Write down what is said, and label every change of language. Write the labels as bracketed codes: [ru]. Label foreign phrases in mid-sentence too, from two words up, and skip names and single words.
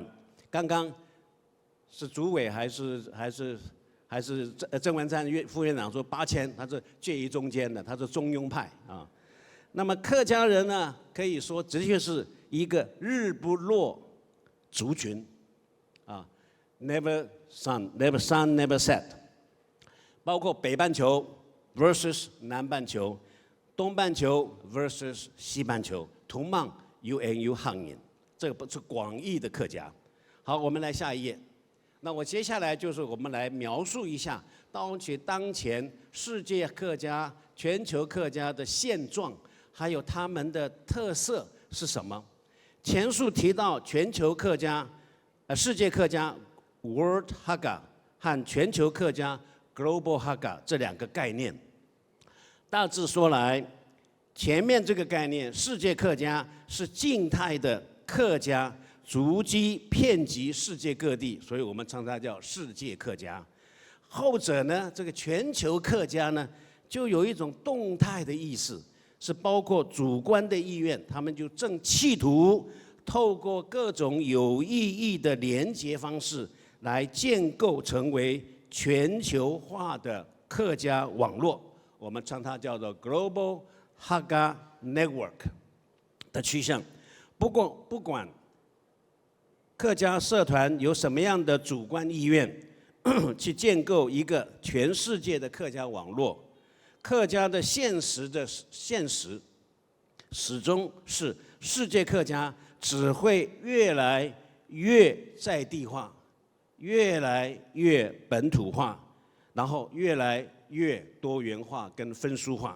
[zh] 剛剛是主委還是鄭文燦副院長說8000，他是介於中間的，他是中庸派啊。那麼客家人呢，可以說的確是一個日不落族群啊。 [en] Never sun, never set。 [zh] 包括北半球 versus 南半球，東半球 versus 西半球，同樣有漢人，這個不是廣義的客家。好，我們來下一頁。那我接下來就是我們來描述一下當前世界客家、全球客家的現狀，還有他們的特色是什麼。前述提到全球客家、世界客家 [en] World Hakka [zh] 和全球客家 [en] Global Hakka [zh] 這兩個概念，大致說來，前面這個概念，世界客家是靜態的客家，足跡遍及世界各地，所以我們稱它叫世界客家。後者呢，這個全球客家呢，就有一種動態的意思，是包括主觀的意願，他們就正企圖透過各種有意義的連結方式，來建構成為全球化的客家網絡，我們稱它叫做 [en] Global Hakka Network [zh] 的趨向。不管客家社團有什麼樣的主觀意願，去建構一個全世界的客家網絡， 客家的现实始终是世界客家只会越来越在地化，越来越本土化，然后越来越多元化跟分殊化。